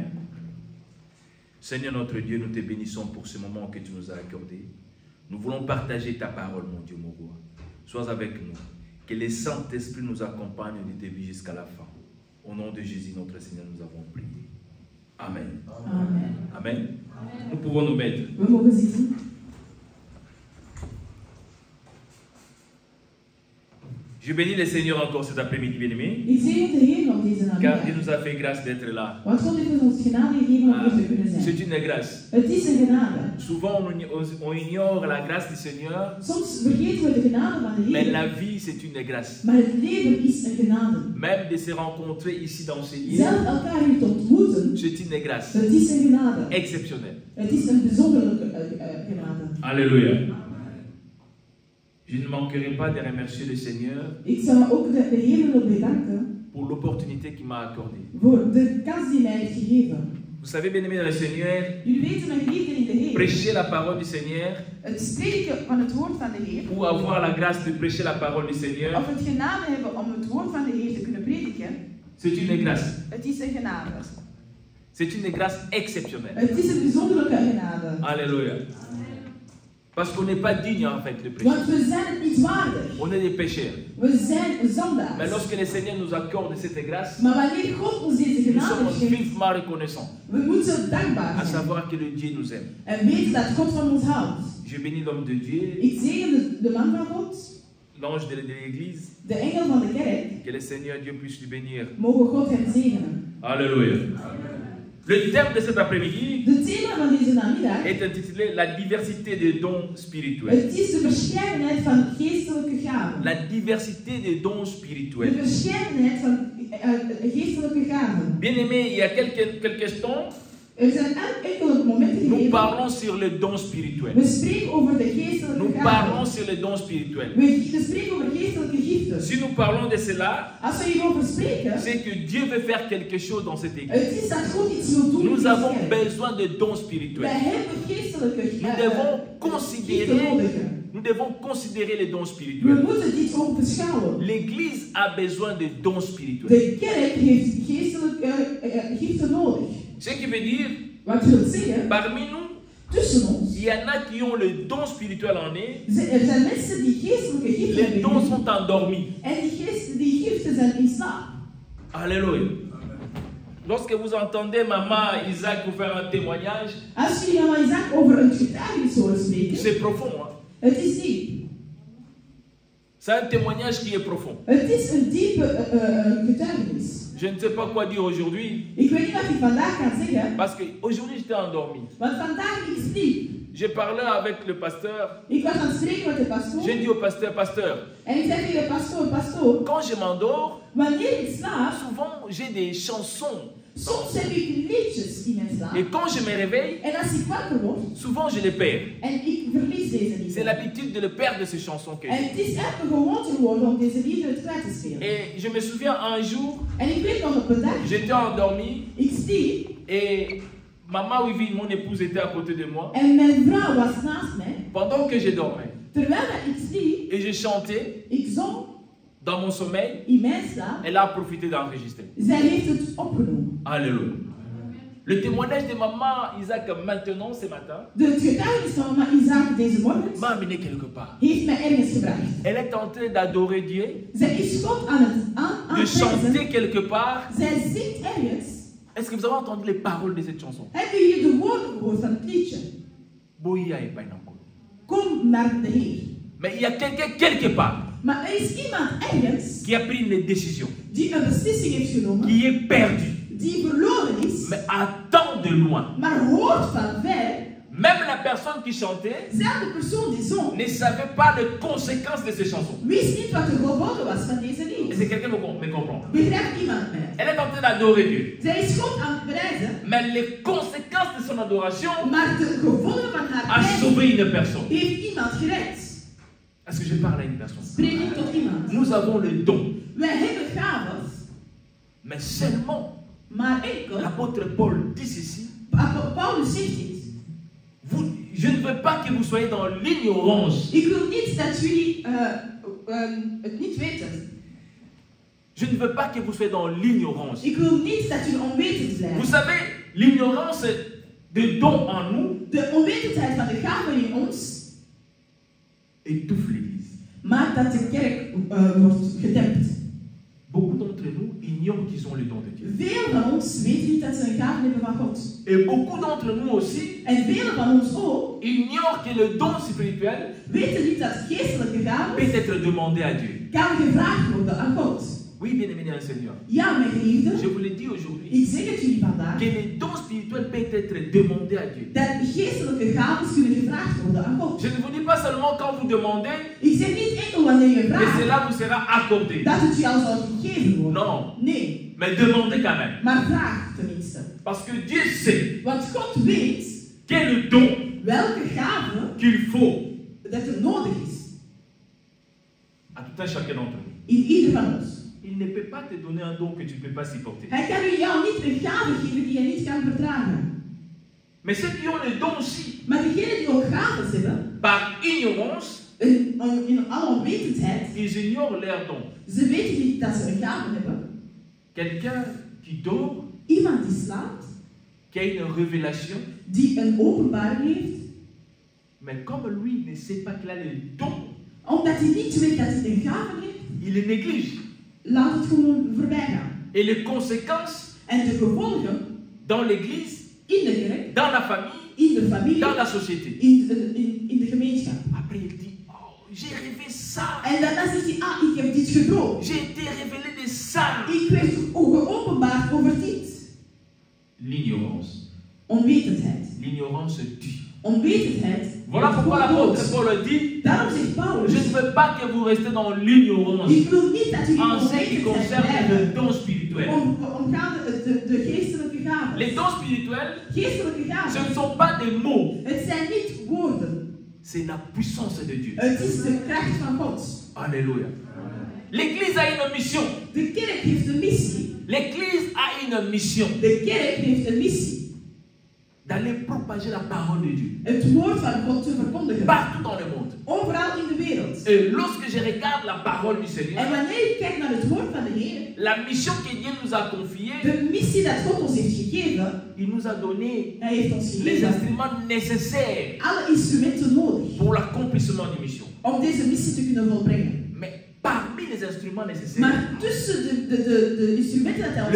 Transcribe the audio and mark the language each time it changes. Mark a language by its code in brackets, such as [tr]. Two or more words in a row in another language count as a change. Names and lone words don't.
[fr] Seigneur notre Dieu, nous te bénissons pour ce moment que tu nous as accordé. Nous voulons partager ta parole, mon Dieu, mon roi. Sois avec nous. Que le Saint-Esprit nous accompagne du début jusqu'à la fin. Au nom de Jésus, notre Seigneur, nous avons prié. Amen. Amen. Amen. Nous pouvons nous mettre. [nl] We mogen zitten. [fr] Je bénis le Seigneur encore cet après-midi, bien-aimé, [nl] Ik zegen de Heer nog deze [fr] car Dieu [nl] namiddag. [fr] nous a fait grâce d'être là. [nl] Want God heeft ons genade gegeven om hier te kunnen [fr] C'est [nl] zijn. [fr] une grâce. [nl] Het is een genade. [fr] Souvent, on ignore la grâce du Seigneur, [nl] Soms vergeten we de genade van de [fr] mais [nl] Heer. [fr] la vie, c'est une grâce. [nl] Maar het leven is een genade. [fr] Même de se rencontrer ici dans ce lieu, [nl] Zelf elkaar hier te ontmoeten, [fr] c'est une grâce [nl] het is een genade. [fr] exceptionnelle. [nl] Het is een bijzondere genade. [fr] Alléluia. Je ne manquerai pas de remercier le Seigneur [nl] Ik zou ook de Heer willen bedanken [fr] pour l'opportunité qu'il m'a accordée. [nl] voor de kans die mij heeft gegeven. [fr] Vous savez, bien-aimé dans le Seigneur, [nl] Jullie weten, mijn geliefden in de Heer, [fr] prêcher la parole du Seigneur [nl] het spreken van het woord van de Heer, [fr] ou avoir la grâce de prêcher la parole du Seigneur, [nl] of het genade hebben om het woord van de Heer te kunnen prediken, [fr] c'est une grâce. [nl] het is een genade. [fr] C'est une grâce exceptionnelle. [nl] Het is een bijzondere genade. [fr] Alléluia. Parce qu'on n'est pas digne en fait de prêcher. [nl] Want we zijn het niet waardig. [fr] On est des pécheurs. [nl] We zijn [fr] Mais [nl] zondaars. [fr] lorsque le Seigneur nous accorde cette grâce, [nl] Maar wanneer God ons deze [fr] nous [nl] genade [fr] sommes [nl] geeft, [fr] vivement reconnaissants. [nl] we moeten dankbaar [fr] À [nl] zijn. [fr] savoir que le Dieu nous aime. [nl] En weten dat God van ons houdt. [fr] Je bénis l'homme de Dieu, [nl] Ik zegen de man van God, [fr] l'ange de l'église. [nl] de engel van de kerk. [fr] Que le Seigneur Dieu puisse lui bénir. [nl] Mogen God hem zegenen. [fr] Alléluia. Le thème de cet après-midi [nl] De thema van deze namiddag, [fr] est intitulé La diversité des dons spirituels. [nl] het is de verscheidenheid van geestelijke gaven. [fr] La diversité des dons [nl] De [fr] spirituels. [nl] verscheidenheid van geestelijke gaven. [fr] Bien aimé, il y a quelques temps, [nl] Er zijn enkele momenten [fr] nous [nl] gegeven. [fr] parlons sur le don spirituel. [nl] We spreken over de [fr] Nous [nl] geestelijke [fr] parlons [nl] gaven. [fr] sur le don spirituel. [nl] We spreken over geestelijke giften. [fr] Si nous parlons de cela, [nl] Als we hierover spreken, [fr] c'est que Dieu veut faire quelque chose dans cette église. [nl] het is dat God iets wil doen in [fr] Nous [nl] deze [fr] avons [nl] kerk. [fr] besoin de dons [nl] Wij [fr] spirituels. [nl] hebben geestelijke [fr] Nous devons [nl] giften [fr] considérer, [nl] nodig. [fr] nous devons considérer les dons [nl] We [fr] spirituels. [nl] moeten dit ook beschouwen. [fr] L'église a besoin de dons spirituels. [nl] De kerk heeft geestelijke giften nodig. [fr] Ce qui veut dire, [nl] Wat wil zeggen, [fr] parmi nous, [nl] tussen ons, [fr] il y en a qui ont le don spirituel en eux. [nl] er zijn mensen die geestelijke giften [fr] Les [nl] hebben. [fr] dons sont endormis. [nl] En die giften zijn in slaap. [fr] Alléluia. Lorsque vous entendez maman Isaac vous faire un témoignage, [nl] Als jullie mama Isaac over een getuigenis horen spreken, [fr] c'est profond. Hein? [nl] het is diep. [fr] C'est un témoignage qui est profond. [nl] Het is een diepe getuigenis. [fr] Je ne sais pas quoi dire aujourd'hui, [nl] Ik weet niet wat ik vandaag kan zeggen, [fr] parce qu'aujourd'hui j'étais endormi. [nl] want vandaag ik sliep. [fr] J'ai parlé avec le pasteur. [nl] Ik was aan het spreken met de pastoor. [fr] J'ai dit au pasteur, pasteur, [nl] En ik zei tegen de pastoor, [fr] quand je m'endors, [nl] wanneer ik slaap, [fr] souvent j'ai des chansons. [nl] soms heb ik liedjes in mijn slaap. [fr] Et quand je me réveille, [nl] En als ik wakker word, [fr] souvent je les perds. [nl] en ik verlies deze [fr] C'est [nl] liederen. [fr] l'habitude de le perdre, ces chansons que [nl] En [fr] j'ai. [nl] het is echt een gewoonte geworden om deze liederen kwijt te spelen. [fr] Et je me souviens un jour, [nl] En ik weet nog op een dag, [fr] j'étais endormi [nl] ik sliep [fr] et maman Wivi, mon épouse, était à côté de moi. [nl] en mijn vrouw was naast mij. [fr] pendant que je dormais [nl] Terwijl ik sliep, [fr] et je chantais [nl] ik zong [fr] dans mon sommeil, [nl] in mijn slaap, [fr] elle a profité d'enregistrer. [nl] zij heeft het opgenomen. [fr] Alléluia. Le témoignage de maman Isaac maintenant, ce matin, [nl] De getuigenis van mama Isaac deze morgen [fr] m'a amené quelque part. [nl] heeft mij ergens gebracht. [fr] Elle est en train d'adorer Dieu, [nl] Zij is God aan het [fr] de chanter [nl] aanprijzen. [fr] quelque part. [nl] Zij zingt ergens. [fr] Est-ce que vous avez entendu les paroles de cette chanson? [nl] Hebben jullie de woorden gehoord van het liedje? [ln] Boya et Painanko. [nl] Kom naar de Heer. [fr] Mais il y a quelqu'un quelque part [nl] Maar er is iemand ergens [fr] qui a pris une décision, [nl] die een beslissing heeft genomen, [fr] qui est perdu, [nl] die verloren is, [fr] mais attend de loin. [nl] maar hoort van ver. [fr] Même la personne qui chantait [nl] Zelfde persoon die zong, [fr] ne savait pas les conséquences de ces chansons. [nl] wist niet wat de gevolgen was van deze [fr] Est-ce [nl] lied. [fr] que quelqu'un me comprend? [nl] Begrijpt iemand mij? [fr] Elle est en train d'adorer Dieu. [nl] Zij is God aan het prijzen, [fr] Mais les conséquences de son adoration [nl] maar de gevolgen van haar [fr] a [nl] prijs [fr] sauvé une personne. [nl] heeft iemand gered. [fr] Est-ce que je parle à une personne? [nl] Spreek ik tot iemand. [fr] Nous avons le don, [nl] Wij hebben gaven, [fr] mais seulement [nl] maar enkel, [fr] l'apôtre Paul dit ceci. [nl] Paulus zegt dit. [fr] Je ne veux pas que vous soyez dans l'ignorance. [nl] Ik wil niet dat jullie het niet weten. [fr] Je ne veux pas que vous soyez dans l'ignorance. [nl] Ik wil niet dat jullie onwetend [fr] Vous [nl] blijven. [fr] savez, l'ignorance de dons en nous [nl] De onwetendheid van de gaven in ons [fr] étouffe l'Église. [nl] maakt dat de kerk wordt gedempt. [fr] Beaucoup d'entre nous ignorent qu'ils ont le don de Dieu. [nl] Veel van ons weten niet dat ze een gave hebben van God. [fr] Et beaucoup d'entre nous aussi [nl] En velen van ons ook [fr] ignorent que le don spirituel [nl] weten niet dat geestelijke gaven [fr] peut être demandé à Dieu. [nl] kan gevraagd worden aan God. [fr] Oui, bien-aimé dans le Seigneur. [nl] Ja, mijn geliefden, [fr] Je vous le dis aujourd'hui, [nl] ik zeg het jullie vandaag, [fr] que les dons spirituels peuvent être demandés à Dieu. [nl] dat geestelijke gaven kunnen gevraagd worden aan God. [fr] Je ne vous dis pas seulement quand vous demandez, [nl] Ik zeg niet enkel wanneer je [fr] que [nl] vraagt, [fr] cela vous sera accordé. [nl] dat het jou zal gegeven worden. [fr] Non, [nl] Nee, [fr] mais demandez quand même. [nl] maar vraag tenminste. [fr] Parce que Dieu sait [nl] Want God weet [fr] quel est le don [nl] welke gave [fr] qu'il faut [nl] dat er nodig is [fr] à tout un chacun d'entre nous. [nl] in ieder van ons. [fr] Il ne peut pas te donner un don que tu ne peux pas supporter. [nl] Hij kan jou niet een gave geven die je niet kan verdragen. [fr] Mais ceux qui ont le don aussi, [nl] Maar degenen die ook gaven hebben, [fr] par ignorance, [nl] in alle onwetendheid, [fr] ils ignorent leur don. [nl] ze weten niet dat ze een gave hebben. [fr] Quelqu'un qui dort, [nl] Iemand die slaapt, [fr] qui a une révélation, [nl] die een openbaring heeft, [fr] mais comme lui ne sait pas qu'il a le don, [nl] omdat hij niet weet dat hij een gave heeft, [fr] il les néglige. [nl] laat het gewoon voorbij gaan. [fr] Et les conséquences [nl] En de gevolgen [fr] dans l'église, [nl] in de kerk, [fr] dans la famille, [nl] in de familie, [fr] dans la société. [nl] in de gemeenschap. [fr] Après, il dit, oh, j'ai rêvé ça. [nl] En daarna zegt hij, ik heb dit gedroomd. [fr] J'ai été révélé de ça. [nl] Ik werd geopenbaard over dit. [fr] L'ignorance. [nl] Onwetendheid. [fr] L'ignorance tue. [nl] Onwetendheid. [fr] Voilà pourquoi l'apôtre Paul dit, [nl] Daarom zegt Paulus, [fr] je ne veux pas que vous restez dans l'ignorance [nl] ik wil niet dat jullie [fr] en ce qui [nl] onwetend [fr] concerne [nl] zijn [fr] le don spirituel. [nl] omgaande de geestelijke gaven. [fr] Les dons spirituels, [nl] Geestelijke [fr] ce [nl] gaven. [fr] ne sont pas des mots, [nl] Het zijn niet woorden. [fr] c'est la puissance de Dieu. [nl] Het is de kracht van God. [fr] Alléluia. L'église a une mission. [nl] De kerk heeft een missie. [fr] L'église a une mission [nl] De kerk heeft een missie. [fr] d'aller propager la parole de Dieu [nl] Het woord van God te verkondigen. [fr] partout dans le monde. [nl] Overal in de wereld. [fr] Et lorsque je regarde la parole du [nl] En [fr] Seigneur, [nl] wanneer ik kijk naar het woord van de Heer, [fr] la mission que Dieu nous a confiée, [nl] de missie dat God ons heeft gegeven, [fr] il nous a donné [nl] Hij heeft ons [fr] les [nl] gegeven [fr] instruments nécessaires [nl] alle instrumenten nodig [fr] pour l'accomplissement des missions. [nl] om deze missie te kunnen volbrengen. [fr] Mais parmi les instruments nécessaires, [nl] Maar tussen de instrumenten dat Hij ons